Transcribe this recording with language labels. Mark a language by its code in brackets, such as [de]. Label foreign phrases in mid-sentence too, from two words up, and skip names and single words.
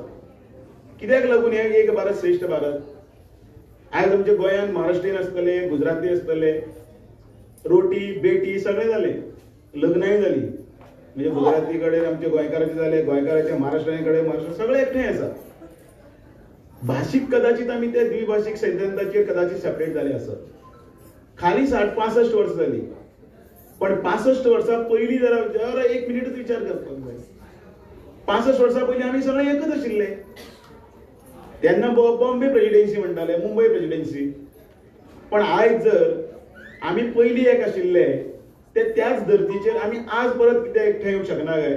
[kok] कित्याक लागून हे एक भारत श्रेष्ठ भारत? आज आमच्या गोंयांत महाराष्ट्रीयन आसतले, गुजराती आसतले, रोटी बेटी सगळे जाले, लग्नाय जाली, म्हणजे गुजराती कडेन आमचे गोंयकाराचे जाले, गोंयकाराचे महाराष्ट्राचे कडेन महाराष्ट्र सगळे एकठांय आसा. [mr] भाशीक कदाचित आम्ही त्या द्विभाषिक सिद्धांताचेर कदाचित सेपरेट झाले असत. खाली 65 वर्ष झाली, [kok] पण 65 वर्सां पयलीं जरा एक मिनिटच विचार करपाक जाय. 65 वर्सां पयलीं आमी सगळे एकच आशिल्ले. तेन्ना बॉम्बे प्रेसिडेन्सी म्हणटाले, मुंबय प्रेसिडेन्सी. पण आयज जर आमी पयलीं एक आशिल्ले ते त्याच धर्तीचेर आमी आज परत कित्याक एकठांय येवंक शकना काय?